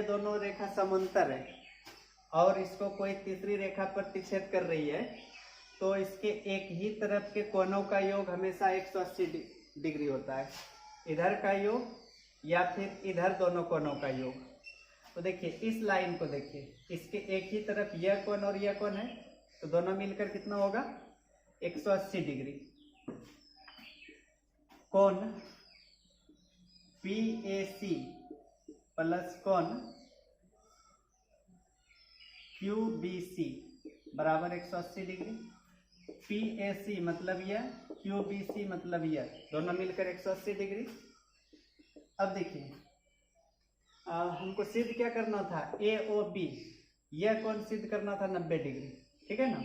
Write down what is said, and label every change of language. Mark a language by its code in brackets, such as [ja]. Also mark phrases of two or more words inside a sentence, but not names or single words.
[hi] दोनों रेखा समांतर है और इसको कोई तीसरी रेखा प्रतिच्छेद कर रही है, तो इसके एक ही तरफ के कोणों का योग हमेशा 180 डिग्री होता है, इधर का योग या फिर इधर दोनों कोणों का योग। तो देखिए इस लाइन को देखिए, इसके एक ही तरफ यह कोण और यह कोण है, तो दोनों मिलकर कितना होगा 180 डिग्री। कोण PAC प्लस कोण QBC बराबर 180 डिग्री। PAC मतलब यह, QBC मतलब यह, दोनों मिलकर 180 डिग्री। अब देखिए हमको सिद्ध क्या करना था, AOB यह कोण सिद्ध करना था 90 डिग्री, ठीक है ना।